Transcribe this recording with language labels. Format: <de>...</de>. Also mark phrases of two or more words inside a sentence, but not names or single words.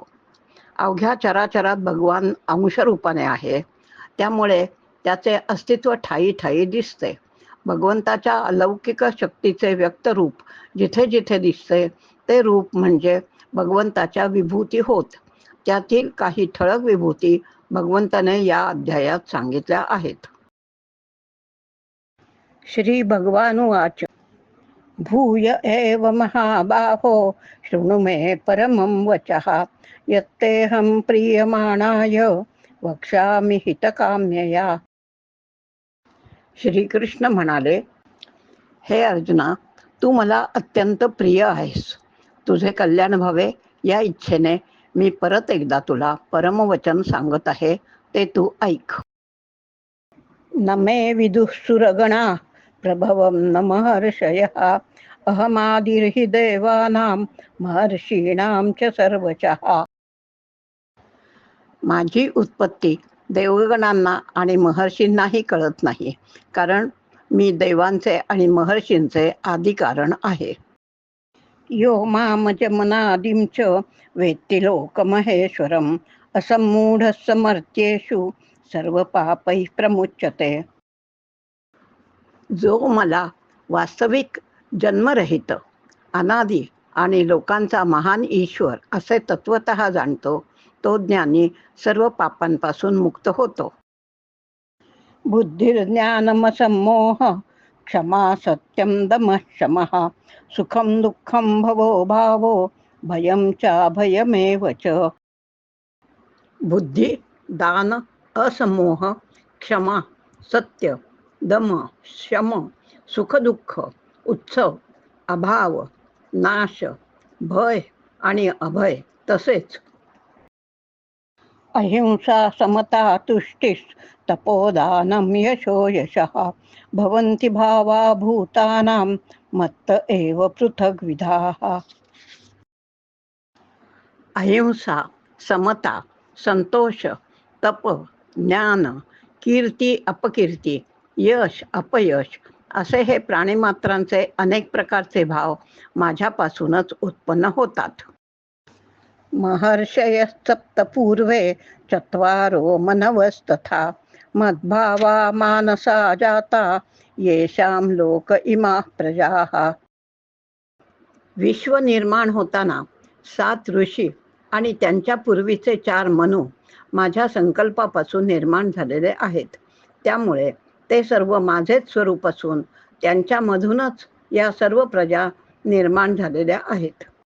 <mr>अवघ्या चराचरात भगवान अंशरूपाने आहे, त्यामुळे त्याचे अस्तित्व ठायी ठायी दिसते. भगवंताच्या अलौकिक शक्तीचे व्यक्त रूप जिथे जिथे दिसते ते रूप म्हणजे भगवंताच्या विभूती होत. त्यातील काही ठळक विभूती भगवंताने या अध्यायात सांगितल्या आहेत.</mr> <sa>श्री भगवानुवाच. भूय एव महाबाहो शृणु मे परमं वचः यत्तेऽहं प्रीयमाणाय वक्ष्यामि हितकाम्यया.</sa> <mr>श्रीकृष्ण म्हणाले, हे अर्जुना, तू मला अत्यंत प्रिय आहेस. तुझे कल्याण व्हावे या इच्छेने मी परत एकदा तुला परमवचन सांगत आहे, ते तू ऐक.</mr> <sa>न मे विदुः सुरगणा प्रभवं न महर्षयः अहमादिर्हि देवानां महर्षीणां च सर्वशः.</sa> <mr>माझी उत्पत्ती देवगणांना आणि महर्षींनाही कळत नाही, कारण मी देवांचे आणि महर्षींचे आदी कारण आहे.</mr> <sa>यो मामजमनादिं च वेत्ति लोकमहेश्वरम् असम्मूढः समर्थ्येषु सर्वपापैः प्रमुच्यते.</sa> <mr>जो मला वास्तविक जन्मरहित अनादी आणि लोकांचा महान ईश्वर असे तत्वतः जाणतो, तो ज्ञानी सर्व पापांपासून मुक्त होतो.</mr> <sa>बुद्धिर्ज्ञानमसम्मोह क्षमा सत्यं दमः शमः सुखं दुःखं भवो भावो भयं चाभयमेव च.</sa> <mr>बुद्धी, दान, असमोह, क्षमा, सत्य, दम, शम, सुखदुःख, उत्सव, अभाव, नाश, भय आणि अभय, तसेच अहिंसा, समता, तुष्टिस्,</mr> <sa>तपोदानं, यशो यशः भवन्ति भावा भूतानां मत्त एव पृथग्विधाः.</sa> <mr>अहिंसा, समता, संतोष, तप, ज्ञान, कीर्ती, अपकीर्ती, यश, अपयश असे हे प्राणीमात्रांचे अनेक प्रकारचे भाव माझ्यापासूनच उत्पन्न होतात.</mr> <sa>महर्षयः पूर्वे चत्वारो मनवस्तथा मद्भावा मानसा जाता येषां लोक इमाः प्रजाः.</sa> <mr>विश्व निर्माण होताना 7 ऋषी आणि त्यांच्या पूर्वीचे 4 मनु माझ्या संकल्पापासून निर्माण झालेले आहेत. त्यामुळे ते सर्व माझेच स्वरूप असून त्यांच्यामधूनच या सर्व प्रजा निर्माण झालेल्या आहेत.</mr>